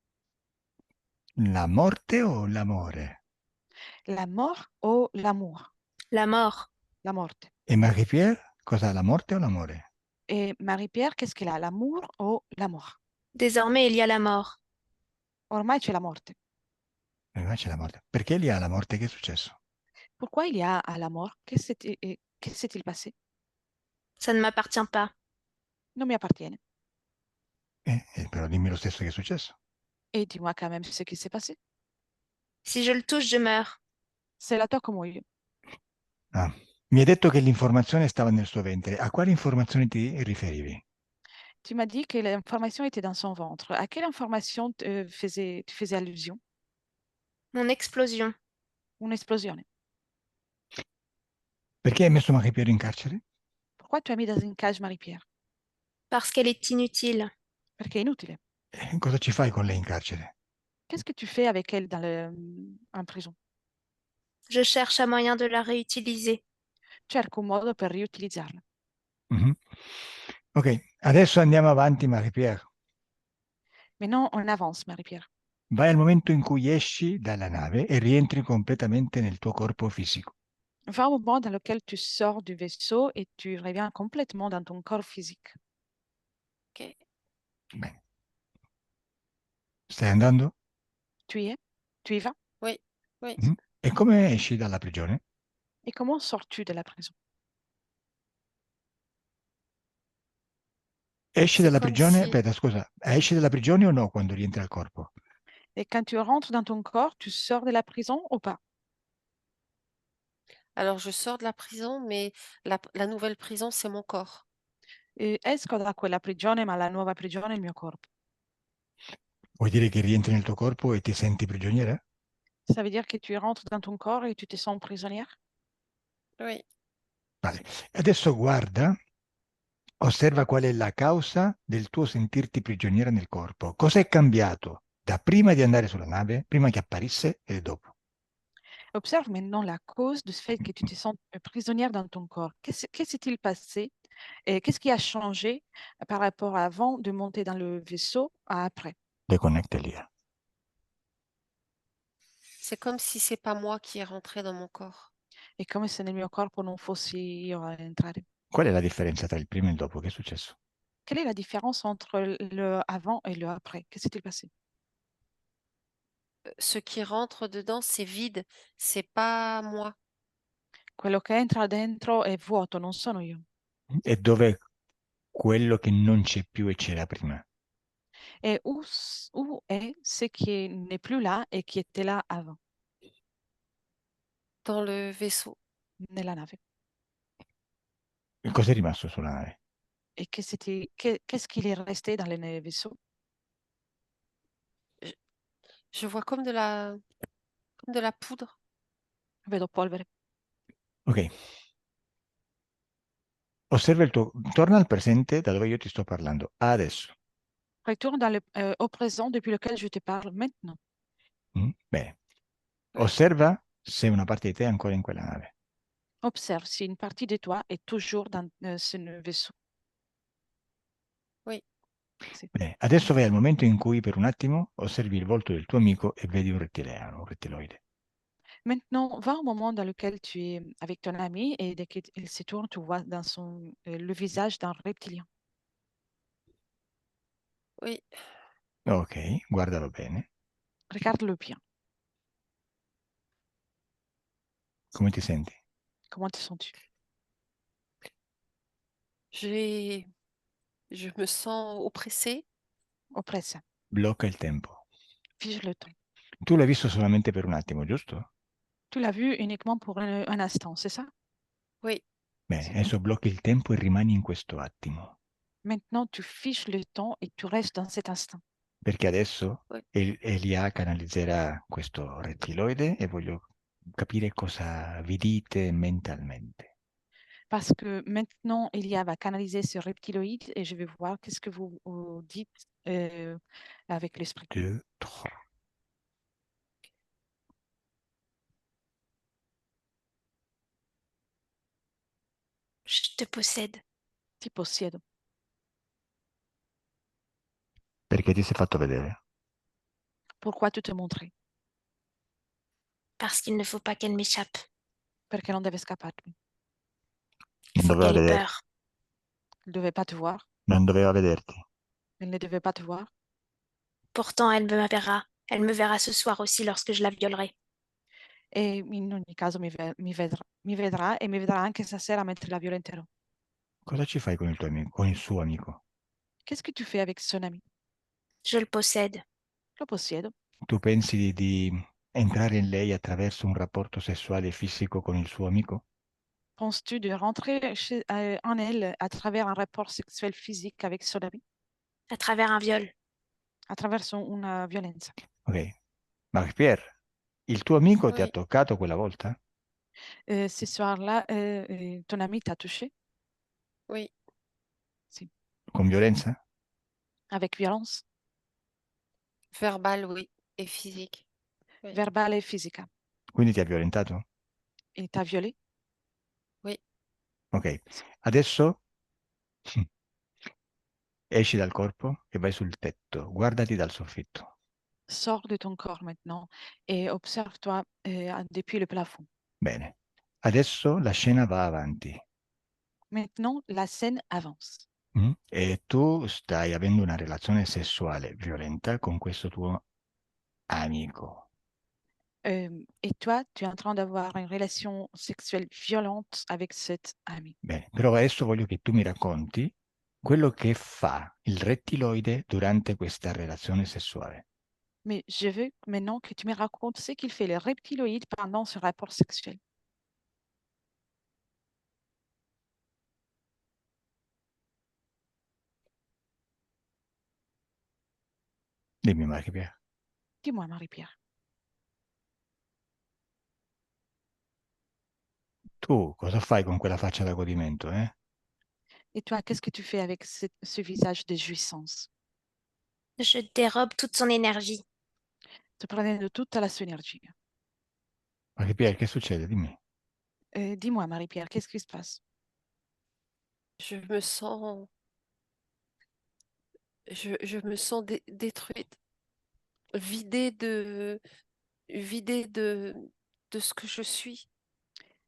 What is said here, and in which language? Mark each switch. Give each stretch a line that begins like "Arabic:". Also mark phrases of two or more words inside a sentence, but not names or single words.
Italian: La morte o l'amore?
French: La mort o l'amour? La mort.
Italian: La morte. E Marie-Pierre? Cosa, la morte o l'amore?
French: Et Marie-Pierre, qu'est-ce qu'elle a? L'amour o l'amour? Désormais, il y a la mort.
Italian: Ormai c'è la morte. Prima c'è la morte. Perché Elia ha la morte? Che è successo?
French: Pourquoi il y a à la mort? Que s'est-il passé? Ça ne m'appartient pas.
Italian: Non mi appartiene. Però dimmi lo stesso che è successo.
French: Et dis-moi quand même ce qui s'est passé. Si je le touche, je meurs.
Italian: Se la tocco muoio. Ah. Mi hai detto che l'informazione stava nel suo ventre. A quali informazioni ti riferivi?
French: Tu m'as dit que l'information était dans son ventre. À quelle information tu faisais allusion? Mon explosion.
Italian: Un'esplosione. Perché hai messo Marie-Pierre in carcere?
French: Pourquoi tu as mis dans une cage Marie-Pierre? Parce qu'elle est inutile.
Italian: Perché è inutile. Cosa ci fai con lei in carcere?
French: Qu'est-ce que tu fais avec elle en prison? Je cherche un moyen de la réutiliser.
Italian: Cerco un modo per riutilizzarla. Mhm. Ok, adesso andiamo avanti, Marie-Pierre.
French: Maintenant, on avance, Marie-Pierre. Vai al momento in cui esci dalla nave e rientri completamente nel tuo corpo fisico. Va au moment dans lequel tu sors du vaisseau et tu reviens complètement dans ton corps physique. Ok.
Italian: Bene. Stai andando?
French: Tu y es? Tu y vas? Oui, oui. Mhm.
Italian: E come esci dalla prigione?
French: Et comment sors-tu de la prison?
Italian: Esci
French: C'est
Italian: dalla
French: comme
Italian: prigione?
French: si,
Italian: Aspetta, scusa, esci dalla prigione o no quando rientri al corpo?
French: Et quand tu rentres dans ton corps, tu sors de la prison ou pas? alors je sors de la prison, mais la nouvelle prison, c'est mon corps.
Italian: E esco da quella prigione, ma la nuova prigione è il mio corpo. Vuoi dire che rientri nel tuo corpo e ti senti prigioniera?
French: Ça veut dire que tu rentres dans ton corps et tu te sens prisonnière? Oui.
Italian: Vale. Adesso guarda, osserva qual è la causa del tuo sentirti prigioniera nel corpo. Cosa è cambiato da prima di andare sulla nave, prima che apparisse e dopo?
French: Observe maintenant la cause de ce fait que tu te sens prisonnière dans ton corps. Qu'est-ce s'est-il passé et qu'est-ce qui a changé par rapport à avant de monter dans le vaisseau à après? Déconnecte Elia. C'est comme si c'est pas moi qui est rentré dans mon corps.
Italian: È come se nel mio corpo non fossi io a entrare. Qual è la differenza tra il prima e il dopo? Che è successo?
French: Quelle est la différence entre le avant et le après? Che s'est-il passé? Ce qui rentre dedans, c'est vide, c'est pas moi.
Italian: Quello che entra dentro è vuoto, non sono io. E dov'è quello che non c'è più e c'era prima?
French: Et où est ce qui n'est plus là et qui était là avant, Dans le vaisseau.
Italian: nella nave? E cos'è rimasto sulla nave?
French: Et qu'est-ce qu'il est resté dans le vaisseau? Je, je vois comme de la poudre.
Italian: Vedo polvere. Ok. Osserva il tuo... Torna al presente da dove io ti sto parlando. Adesso.
French: Retourne au présent depuis lequel je te parle maintenant.
Italian: Bene.
French: Oui,
Italian: Osserva se una parte di te è ancora in quella nave.
French: Observe si une partie de toi est toujours dans ce vaisseau. oui.
Italian: Sì. Bene. Adesso vai al momento in cui per un attimo osservi il volto del tuo amico e vedi un rettiliano, un rettiloide.
French: Maintenant, va au moment dans lequel tu es avec ton ami et dès qu'il se tourne, tu vois dans le visage d'un reptilien. Oui,
Italian: Ok, guardalo bene.
French: Regarde-le bien.
Italian: Come ti senti?
French: Comment te sens-tu? j'ai, je me sens oppressée.
Italian: Oppressa. Blocca il tempo.
French: Fige le temps.
Italian: Tu l'hai visto solamente per un attimo, giusto?
French: Tu l'as vu uniquement pour un instant, c'est ça? Oui,
Italian: Bene, Sì. adesso blocchi il tempo e rimani in questo attimo.
French: Maintenant, tu fiches le temps et tu restes dans cet instant.
Italian: Perché adesso
French: oui.
Italian: Elia canalizzerà questo rettiloide e voglio capire cosa vi dite mentalmente.
French: Parce que maintenant, Elia va canaliser ce reptiloïde et je vais voir qu'est-ce que vous dites avec l'esprit. 2, 3. Je te possède
Italian: Ti possiedo. Perché ti sei fatto vedere?
French: Pourquoi tu te montrais? parce qu'il ne faut pas qu'elle m'échappe.
Italian: Perché non deve scapparmi.
French: Il
Italian: Non
French: faut
Italian: doveva
French: qu'elle ait
Italian: vedere,
French: peur. Il ne devait pas te voir.
Italian: non doveva vederti.
French: Elle ne devait pas te voir. Pourtant, elle me verra. Elle me verra ce soir aussi lorsque je la violerai.
Italian: E in ogni caso mi vedrà e mi vedrà anche stasera mentre la violenterò. Cosa ci fai con il tuo amico, con il suo amico?
French: Qu'est-ce que tu fais avec son ami? Je le possède.
Italian: Lo possiedo. Tu pensi di entrare in lei attraverso un rapporto sessuale e fisico con il suo amico?
French: Penses-tu de rentrer en elle à travers un rapport sexuel physique avec son ami? À travers un viol.
Italian: Attraverso una violenza? Ok, ma Pier, il tuo amico ti ha
French: Oui,
Italian: toccato quella volta?
French: Ce soir-là, ton ami t'a touché? oui.
Italian: Sì. Con violenza?
French: Avec violence? Verbal, oui. Et physique. Oui,
Italian: Verbale e fisica? Quindi ti ha violentato?
French: Et t'a violé? oui.
Italian: Ok, adesso esci dal corpo e vai sul tetto, guardati dal soffitto.
French: Sors de ton corps maintenant et observe-toi depuis le plafond.
Italian: Bene, adesso la scena va avanti.
French: Maintenant, la scène avance.
Italian: E tu stai avendo una relazione sessuale violenta con questo tuo amico.
French: Et toi, tu es en train d'avoir une relation sexuelle violente avec cet ami.
Italian: Bene, però adesso voglio che tu mi racconti quello che fa il rettiloide durante questa relazione sessuale.
French: Mais je veux maintenant que tu me racontes ce qu'il fait le reptiloïde pendant ce rapport sexuel.
Italian: Dimmi, Maria.
French: Dis-moi, Marie-Pierre.
Italian: Tu cosa fai con quella faccia da godimento, eh?
French: Et toi, qu'est-ce que tu fais avec ce visage de jouissance? Je dérobe toute son énergie.
Italian: Te prenendo tutta la sua energia. Maria, che succede? Dimmi.
French: Dis-moi, Marie-Pierre, qu'est-ce qui se passe? Je me sens, je me sens détruite, vidée de, vidée de ce que je suis.